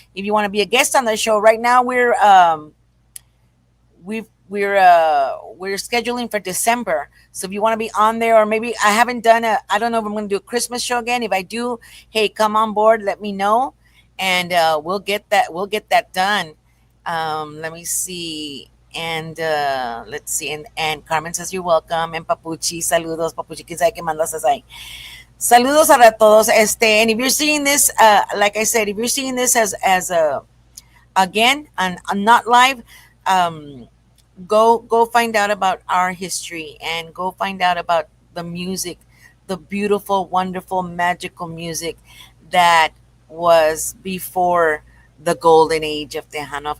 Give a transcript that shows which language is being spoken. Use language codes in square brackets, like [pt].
[en] If you want to be a guest on the show, right now we're scheduling for December. So if you want to be on there, or maybe I haven't done I don't know if I'm going to do a Christmas show again. If I do, hey, come on board, let me know, and we'll get that done. Let me see. And let's see. And Carmen says you're welcome. [es] And Papuchi, saludos, Papuchi, quién sabe qué mandas ahí. Saludos a todos. [en] And if you're seeing this, like I said, if you're seeing this as a again and not live, go find out about our history, and go find out about the music, the beautiful, wonderful, magical music that was before the golden age of Tejano.